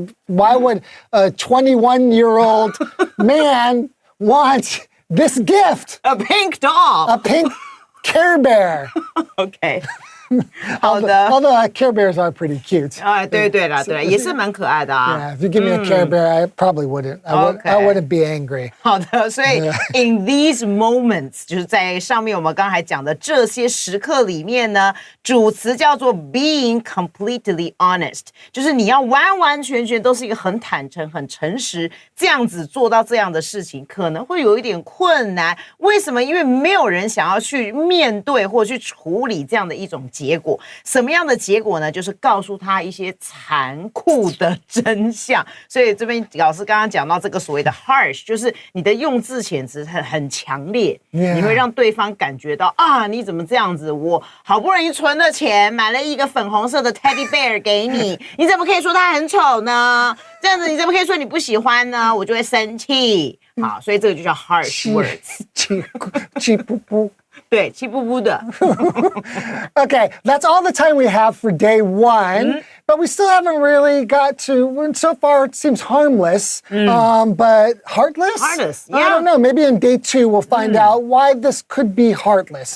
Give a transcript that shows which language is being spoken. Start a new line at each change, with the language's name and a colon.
English: Why would a 21-year-old man want this gift? A pink doll. A pink Care Bear.
Chinese: OK， 好的。
English: Although Care Bears are pretty cute.
Chinese: 对啦，也是蛮可爱的啊。
English: Yeah, if you give me a Care Bear, I probably wouldn't. Okay. I wouldn't be angry.
Chinese: 好的，所以
English: in these moments
Chinese: 就是在上面我们刚才讲的这些时刻里面呢，主词叫做
English: being completely honest，
Chinese: 就是你要完完全全都是一个很坦诚、很诚实，这样子做到这样的事情，可能会有一点困难。为什么？因为没有人想要去面对或去处理这样的一种结果。什么样的结果呢？就是告诉他一些残酷的真相。所以这边老师刚刚讲到这个所谓的 harsh， 就是你的用字遣词很强烈，
English: Yeah.
Chinese: 你会让对方感觉到啊，你怎么这样子？我好不容易存了钱，买了一个粉红色的 teddy bear 给你，你怎么可以说它很丑呢？这样子你怎么可以说你不喜欢呢？我就会生气。好，所以这个就叫 harsh words。气不不。对，气不不的。
English: Okay, that's all the time we have for day one. But we still haven't really got to, so far it seems harmless, but heartless? Heartless, I yeah. don't know. Maybe in day two we'll find out why this could be heartless.